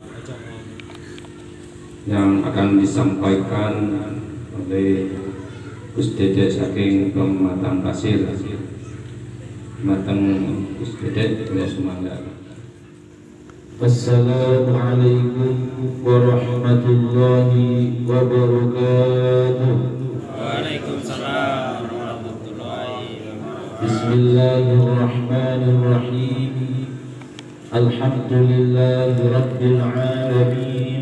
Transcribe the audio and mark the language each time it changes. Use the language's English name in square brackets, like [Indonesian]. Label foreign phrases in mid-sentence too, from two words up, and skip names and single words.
[Indonesian] yang akan disampaikan oleh Gus Dede saking Pematang Pasir. [Javanese] Matang Gus Dede kula sumangga. [Arabic] السلام عليكم ورحمة الله وبركاته. وعليكم السلام ورحمة الله وبركاته. بسم الله الرحمن الرحيم. الحمد لله رب العالمين.